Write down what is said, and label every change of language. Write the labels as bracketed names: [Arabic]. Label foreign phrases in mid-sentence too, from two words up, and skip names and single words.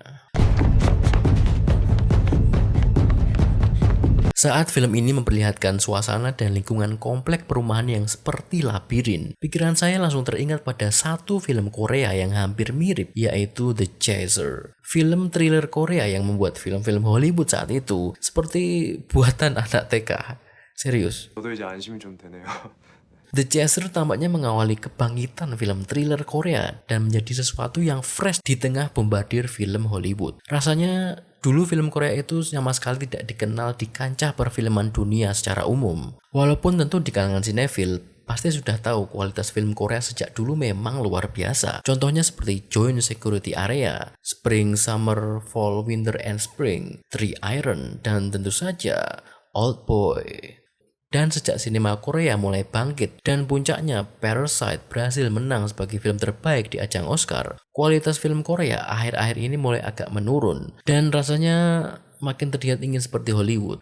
[Indonesian] Saat film ini memperlihatkan suasana dan lingkungan komplek perumahan yang seperti labirin, pikiran saya langsung teringat pada satu film Korea yang hampir mirip, yaitu The Chaser. Film thriller Korea yang membuat film-film Hollywood saat itu seperti buatan anak TK. Serius. [Korean] 저도 이제 안심이 좀 되네요. [Indonesian] The Chaser tampaknya mengawali kebangkitan film thriller Korea dan menjadi sesuatu yang fresh di tengah bombardir film Hollywood. Rasanya dulu film Korea itu sama sekali tidak dikenal di kancah perfilman dunia secara umum. Walaupun tentu di kalangan sinefil pasti sudah tahu kualitas film Korea sejak dulu memang luar biasa. Contohnya seperti Joint Security Area, Spring, Summer, Fall, Winter, and Spring, Three Iron, dan tentu saja Old Boy. Dan sejak sinema Korea mulai bangkit dan puncaknya Parasite berhasil menang sebagai film terbaik di ajang Oscar, kualitas film Korea akhir-akhir ini mulai agak menurun dan rasanya makin terlihat ingin seperti Hollywood.